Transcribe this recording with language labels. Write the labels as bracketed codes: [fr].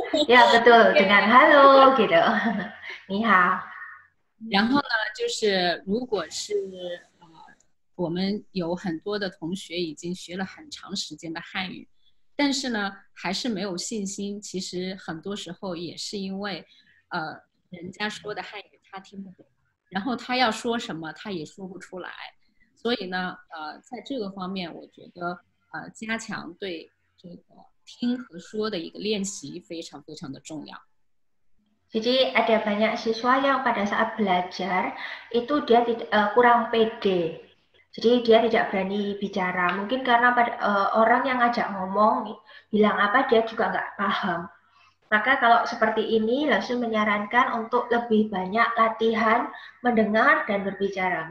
[id] Ya, betul, dengan halo gitu. [zh] Ni hao. 然后呢，就是如果是我们有很多的同学已经学了很长时间的汉语，但是呢还是没有信心，其实很多时候也是因为人家说的汉语他听不懂，然后他要说什么他也说不出来，所以呢在这个方面我觉得加强对这个听和说的一个练习非常非常的重要。 [id] Jadi ada banyak siswa yang pada saat belajar itu dia kurang pede. Jadi dia tidak berani bicara. Mungkin karena orang yang ngajak ngomong bilang apa dia juga nggak paham. Maka kalau seperti ini langsung menyarankan untuk lebih banyak latihan mendengar dan berbicara.